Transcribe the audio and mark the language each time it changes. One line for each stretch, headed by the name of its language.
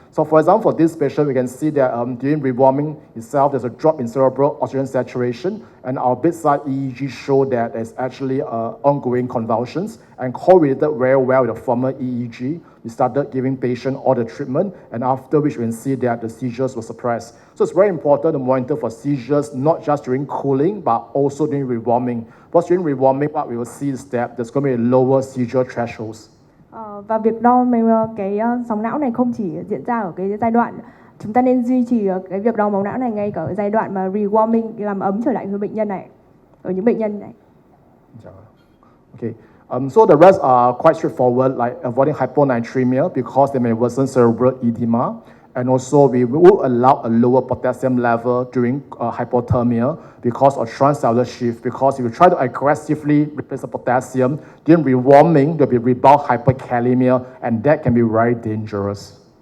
English: So for example, for this patient, we can see that during rewarming itself, there's a drop in cerebral oxygen saturation, and our bedside EEG show that there's actually ongoing convulsions and correlated very well with the former EEG. We started giving patient all the treatment, and after which we can see that the seizures were suppressed. So it's very important to monitor for seizures, not just during cooling, but also during rewarming. Because during rewarming, what we will see is that there's going to be lower seizure thresholds.
Vietnamese: Và việc đo cái sóng não này không chỉ diễn ra ở cái giai đoạn, chúng ta nên duy trì cái việc đo máu não này ngay cả ở giai đoạn mà rewarming, làm ấm trở lại với bệnh nhân này, ở những bệnh nhân này.
English: Okay. So the rest are quite straightforward, like avoiding hyponatremia because they may worsen cerebral edema. And also, we will allow a lower potassium level during hypothermia because of transcellular shift. Because if you try to aggressively replace the potassium, during rewarming, there will be rebound hyperkalemia, and that can be very dangerous.